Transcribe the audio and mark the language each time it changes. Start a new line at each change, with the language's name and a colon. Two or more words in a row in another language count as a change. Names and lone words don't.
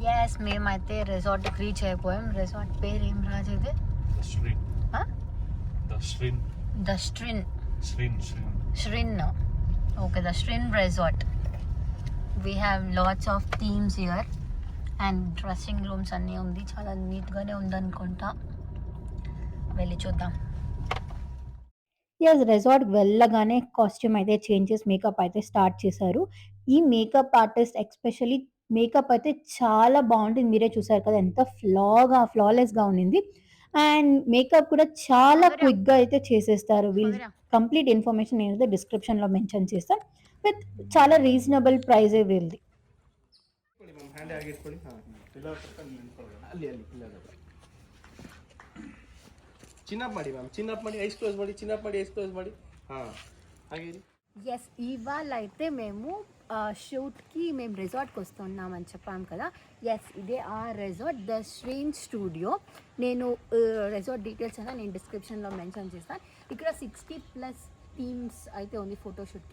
Telugu: ఎస్ మేమైతే రిసార్ట్కి రీచ్ అయిపోయాం. రిసార్ట్ పేరు ఏం రాజు ఇది? ద Shrin.
English: Okay, the Shrin Resort. We have lots of themes here and dressing rooms
Telugu: అన్నీ ఉంది. చాలా నీట్గానే ఉందనుకుంటా. వెళ్ళి చూద్దాం. ఎస్ రిసార్ట్కి వెళ్ళగానే కాస్ట్యూమ్ అయితే చేంజెస్, మేకప్ అయితే స్టార్ట్ చేశారు. ఈ
English: makeup artist especially makeup
Telugu: అయితే చాలా బాగుంటుంది. మీరే చూసారు కదా ఎంత ఫ్లాలెస్గా ఉండింది.
English: and makeup
Telugu: కూడా చాలా క్విక్గా అయితే చేసేస్తారు. వీళ్ళు
English: complete information
Telugu: నేనైతే
English: description mention
Telugu: చేస్తాను. విత్ చాలా
English: reasonable price
Telugu: వీళ్ళది.
Kannada: ಹ್ಯಾಂಡ್ ಆಗಿಟ್ಕೊಳ್ಳಿ. ಅಲ್ಲಿ ಚಿನ್ನಪ್ ಮಾಡಿ ಮ್ಯಾಮ್, ಚಿನ್ನಪ್ ಮಾಡಿ,
English: eyes close
Kannada: ಮಾಡಿ, ಚಿನ್ನಪ್ ಮಾಡಿ,
English: eyes close
Kannada: ಮಾಡಿ. ಹಾಗೆ
Telugu: ఎస్ ఇవాళ అయితే మేము షూట్కి మేము రిసార్ట్కి వస్తున్నామని చెప్పాము కదా. ఎస్ ఇదే ఆ రిసార్ట్, ద శ్రీన్ స్టూడియో. నేను
English: resort details
Telugu: అయినా నేను
English: description mention
Telugu: చేస్తాను. ఇక్కడ 60+ థీమ్స్ అయితే ఉంది ఫోటోషూట్కి.